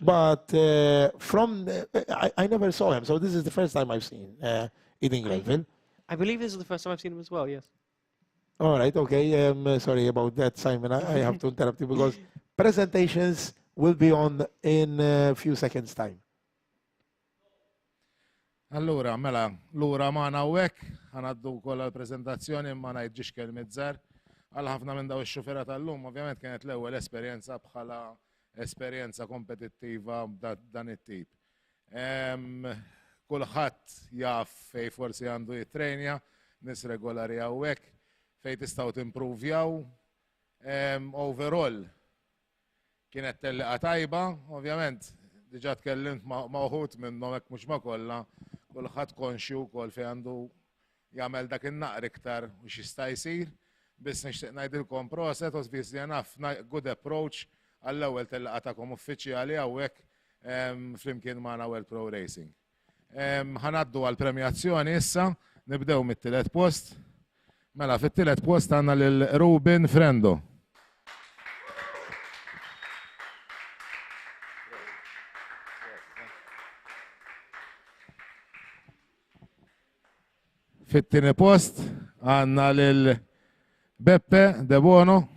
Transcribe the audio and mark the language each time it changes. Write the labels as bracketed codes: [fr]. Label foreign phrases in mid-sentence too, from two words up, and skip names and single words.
[en] But I never saw him, so this is the first time I've seen Aidan Glanville. I believe this is the first time I've seen him as well, yes. All right, okay. Sorry about that, Simon. I have to interrupt you because presentations will be on in a few seconds' time. [mt] Allura, mela, lura maħna hawnhekk, ħanaddu wkoll għall-preżentazzjoni ma ngħidx kelmiet żgħar. Għal ħafna minn daw ix-xufera tal-lum, ovvjament kienet l-ewwel esperjenza bħala esperjenza kompetittiva dan it-tip. Kulħadd jaf fejn forsi għandu jittrenja, nies regolari hawnhekk, fejn tistgħu timpruvjaw. Overall kienet telliqa tajba, ovvjament diġà tkellimt ma' wħud minnhom hekk mhux ma' kollha, kulħadd konxju wkoll fejn għandu jagħmel dak in-naqr iktar u x'jista' jsir, biss nixtieq ngħidilkom proset, [en] obviously enough, good approach [mt] għall-ewwel telliqa tagħkom uffiċjali hawnhekk flimkien magħna World Pro Racing. Ħanaddu għall-premjazzjoni issa, nibdew mit-tielet post. Mela fit-tielet post għandna lil Ruben Frendo. Fit-tieni post għandna lil Beppe De Bono.